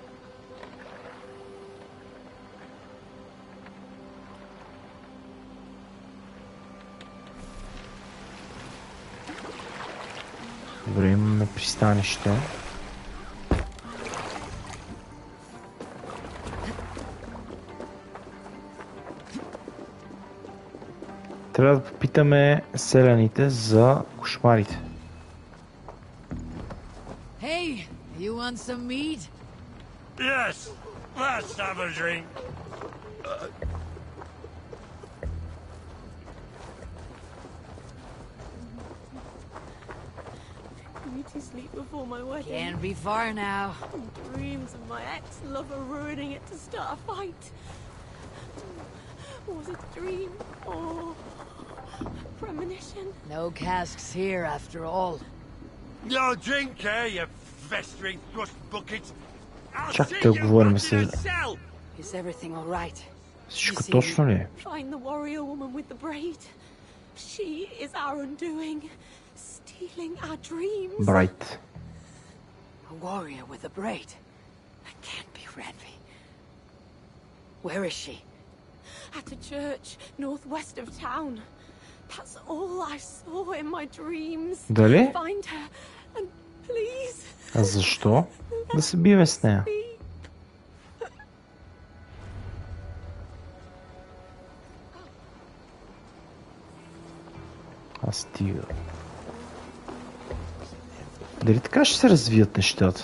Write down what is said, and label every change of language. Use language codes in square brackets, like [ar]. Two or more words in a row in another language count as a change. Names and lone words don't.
[bg] Добре, имаме пристанище. Трябва да попитаме селяните за кошмарите. [en] Hey, you want some meat? Yes, let's have a drink. I need to sleep before my wedding. Can't be far now. Dreams of my ex-lover ruining it to start a fight. Was it a dream or a premonition? No casks here after all. No drink, eh, you festering thrust bucket. I'll [bg] Чак [en] see [bg] да [en] you [bg] говорим [en] back in [bg] с... [en] a cell. Is everything all right? [bg] Всичко точно ли е? [en] Find the warrior woman with the braid. She is our undoing, stealing our dreams. [bg] Брайт. [en] A warrior with a braid. That can't be Ranvi. Where is she? At a church northwest of town. That's all I saw in my dreams. [bg] Дали? [en] Find her and please. [bg] А защо? Да се биеме с нея. А стига. Дали така ще се развият нещата?